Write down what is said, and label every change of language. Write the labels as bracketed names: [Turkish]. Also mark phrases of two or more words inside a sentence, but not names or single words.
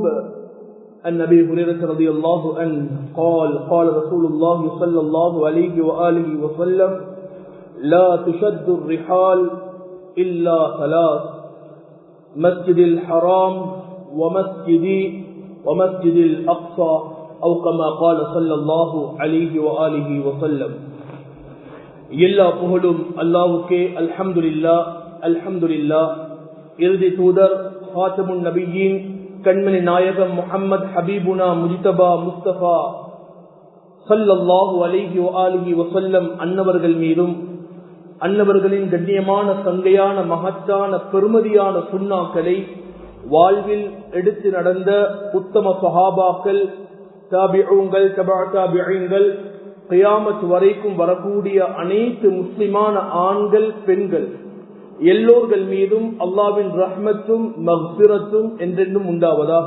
[Arabic] النبي هريرة رضي الله عنه قال قال رسول الله صلى الله عليه وآله وسلم لا تشد الرحال إلا ثلاث مسجد الحرام ومسجد الأقصى أو كما قال صلى الله عليه وآله وسلم. [Tamil] எல்லா புகழும் அல்லாஹ்வுக்கே. [Arabic] الحمد لله الحمد لله. [Tamil] இறுதி தூதர் ஃபாத்திமுன் நபியின் கண்மணி நாயகம் முஹம்மது [Arabic] حبيبنا مجتبى مصطفى صلى الله عليه وآله وسلم [Tamil] அன்னவர்கள் மீதும் அன்னவர்களின் கண்ணியமான சங்கையான மகத்தான பெருமதியான சுன்னாக்களை வாழ்வில் எடுத்து நடந்த உத்தம சஹாபாக்கள், தாபிஊன்கள், தபஅ தாபிஈன்கள், கியாமத் வரைக்கும் வரக்கூடிய அனைத்து முஸ்லிமான ஆண்கள் பெண்கள் எல்லோர்கள் மீதும் அல்லாஹ்வின் ரஹ்மத்தும் மக்ஃபிரத்தும் என்றென்றும் உண்டாவதாக.